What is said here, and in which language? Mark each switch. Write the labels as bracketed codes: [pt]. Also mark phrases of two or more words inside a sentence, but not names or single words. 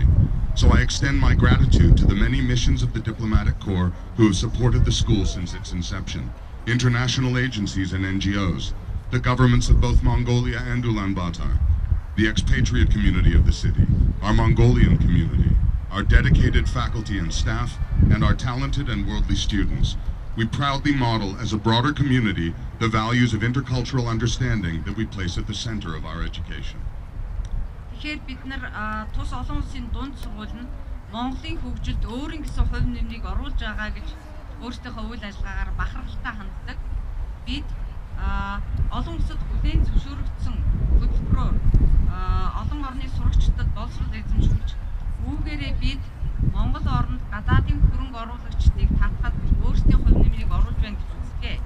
[en] So I extend my gratitude to the many missions of the Diplomatic Corps who have supported the school since its inception, international agencies and NGOs, the governments of both Mongolia and Ulaanbaatar, the expatriate community of the city, our Mongolian community, our dedicated faculty and staff, and our talented and worldly students. We proudly model as a broader community the values of intercultural understanding that we place at the center of our education. [mn] Тэгэхээр бид нар тус олон улсын дунд сургууль нь Монголын хөгжилд өөрийн гэсэн хувь нэмрийг оруулж байгаа гэж өөрсдийнхөө үйл ажиллагаагаар бахархалтай ханддаг. Бид олон улсад хүлээн зөвшөөрөгдсөн хөтөлбөрөөр олон орны сурагчдад боловсрол эзэмшүүлж үүгээрээ бид Монгол орнд гадаадын хөрөнгө оруулагчдыг татахад өөрсдийн хувь нэмрийг оруулж байна гэж үздэг.